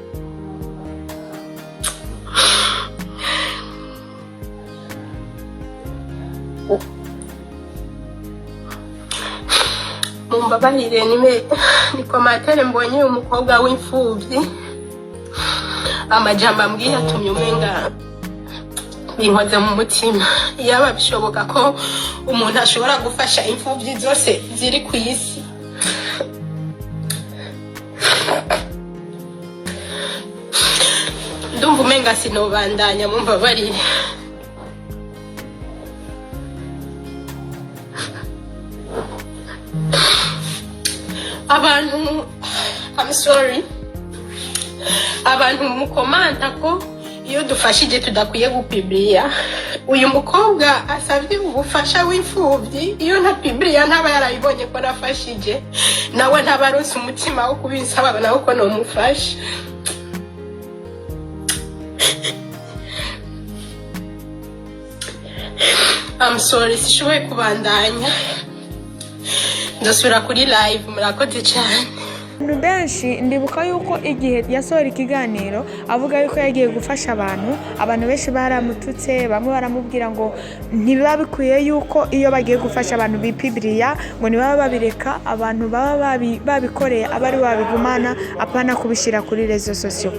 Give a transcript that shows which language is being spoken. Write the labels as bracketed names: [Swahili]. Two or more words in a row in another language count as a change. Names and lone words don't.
[Rundi] Mumbabarire ni commentaire mbonye umukobwa w'imfuvyi amajambo ambwiye atumye umenga binkoze mu mutima. Yaba bishoboka ko umuntu ashobora gufasha imfuvyi zose ziri ku isi. Ndumva umenga sinobandanya, mumbabarire. [English] I'm sorry. [Rundi] Abantu mukomanta ko iyo dufashije tudakwiye gupibliya. Uyu mukobwa asavye ubufasha w'imfuvyi, iyo nta pibliya ntaba yarayibonye ko nafashije, nawe ntabaronse umutima wo kubinsaba nawe ko no mufasha. [English] I'm sorry, [Rundi] sishoboye kubandanya. Ndasubira kuri live, murakoze cyane. Abantu benshi ndibuka yuko igihe yasohora ikiganiro avuga yuko yagiye gufasha abantu benshi baramututse, bamwe baramubwira ngo ntibiba bikwiye yuko iyo bagiye gufasha abantu bipibliya ngo niba babireka abantu baba babikoreye abari babigumana apana kubishira kuri [French] rezo sosio.